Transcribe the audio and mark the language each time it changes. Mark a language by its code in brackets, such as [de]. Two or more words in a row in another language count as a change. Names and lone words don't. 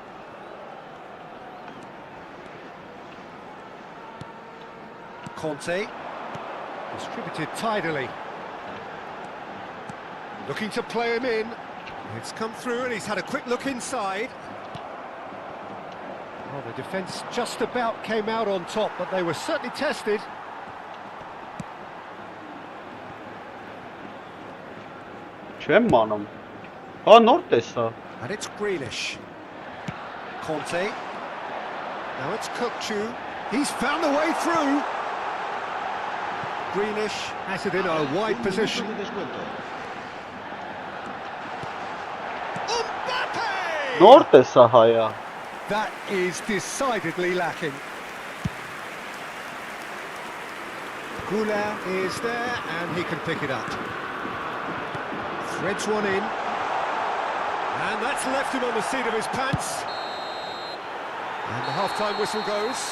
[en] Kanté, distributed tidily. Looking to play him in. It's come through and he's had a quick look inside. Well, the defence just about came out on top, but they were certainly tested. [hy] Չեմ մանում։ Հա նոր տեսա։ [en] And it's Grealish. Kanté. Now it's 𝐄𝐿𝐓. He's found the way through. Grealish has it in a wide position. Mbappe! [hy] Նոր տեսա հայա։ [en] That is decidedly lacking. 𝐄𝐿𝐓 is there and he can pick it up. Threads one in. And that's left him on the seat of his pants. And the half-time whistle goes.